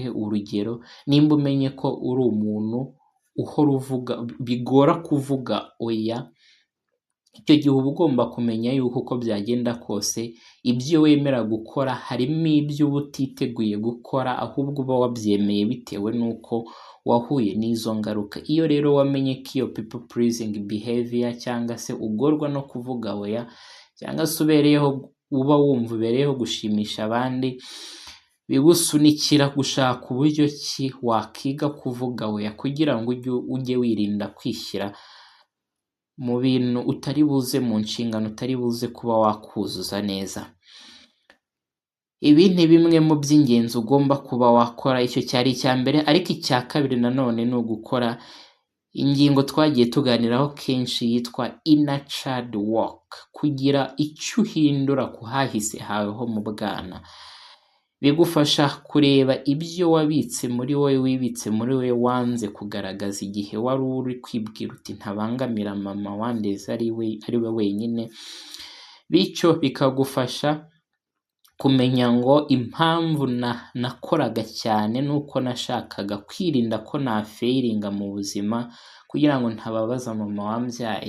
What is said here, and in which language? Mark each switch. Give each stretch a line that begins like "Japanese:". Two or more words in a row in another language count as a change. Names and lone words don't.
Kinyarwanda: Urugero, nimba umenye ko uri umuntu uhora uvuga, bigora kuvuga oya, icyo gihe uba ugomba kumenya yuko uko byagenda kose ibyo wemera gukora harimo ibyo uba utiteguye gukora, ahubwo uba wabyemeye bitewe n'uko wahuye n'izo ngaruka. Iyo rero wamenye ko iyo
English: people pleasing behavior
Kinyarwanda: cyangwa se ugorwa no kuvuga oya, cyangwa se uba wumva ubereyeho gushimisha abandi, bigusunikira gushaka uburyo ki wakiga kuvuga oya kugira ngo ujye wirinda kwishyira mu bintu utari buze, mu nshingano utari buze kuba wakuzuza neza. Ibi ni bimwe mu by'ingenzi ugomba kuba wakora. Icyo cyari icya mbere, ariko icya kabiri nanone ni ugukora ingingo twagiye tuganiraho kenshi yitwa
English: inner child work,
Kinyarwanda: kugira icyo uhindura ku hahise hawe ho mu bwana. Bigufasha kureba ibyo wibitse muri wowe wanze kugaragaza igihe wari uri kwibwira uti ntabangamira mama wandeze ari we wenyine, bityo bikagufasha kumenya ngo impamvu nakoraga cyane nuko nashakaga kwirinda ko nafeiringa mu buzima kugira ngo ntababaza mama wambyaye.